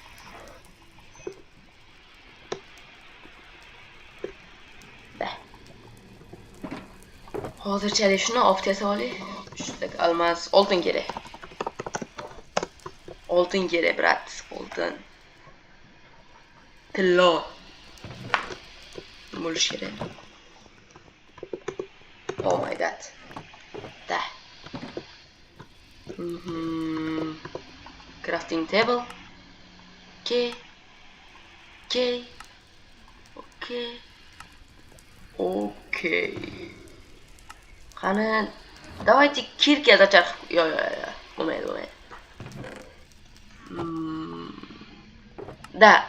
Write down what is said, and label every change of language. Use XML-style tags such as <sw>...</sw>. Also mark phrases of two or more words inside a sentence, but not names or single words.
<uz>Hozirchalik shuni olib tashlab olaylik. Shunday almas, oltin kerak. Oltin kerak, brat, oltin. Tillo. Bo'lish kerak.</uz> <en>Oh my god. Da. Crafting table. Okay. Okay. Okay. Okay.</en> <ru>Qani, давайте кирка зачар. Yo.</ru> <uz>Bo'lmaydi. Da.</uz>